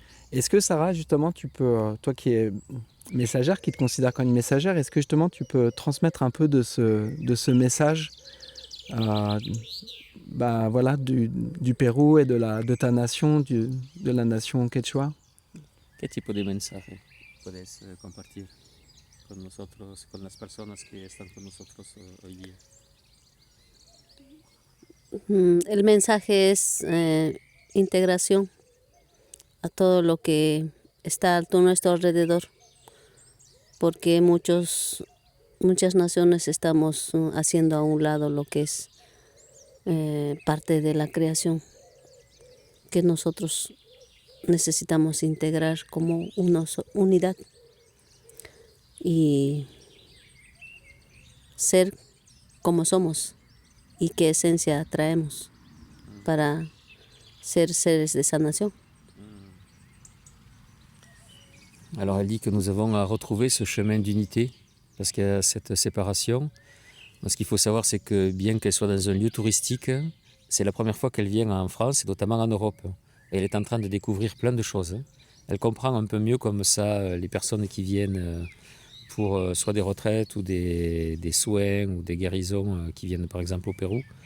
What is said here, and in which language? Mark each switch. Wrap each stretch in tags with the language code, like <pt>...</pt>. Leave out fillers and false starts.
<fr>Est-ce que Sarah, justement, tu peux, toi qui es messagère, qui te considère comme une messagère, est-ce que justement tu peux transmettre un peu de ce message voilà, du Pérou et de ta nation, de la nation quechua?</fr> <es>¿Qué tipo de mensaje puedes compartir con nosotros, con las personas que están con nosotros hoy día? El mensaje es integración a todo lo que está a nuestro alrededor, porque muchas naciones estamos haciendo a un lado lo que es parte de la creación, que nosotros necesitamos integrar como una unidad y ser como somos y qué esencia traemos para ser seres de sanación.</es> <fr>Alors elle dit que nous avons à retrouver ce chemin d'unité parce qu'il y a cette séparation. Ce qu'il faut savoir, c'est que bien qu'elle soit dans un lieu touristique, c'est la première fois qu'elle vient en France et notamment en Europe. Et elle est en train de découvrir plein de choses. Elle comprend un peu mieux comme ça les personnes qui viennent pour soit des retraites ou des soins ou des guérisons qui viennent par exemple au Pérou.</fr>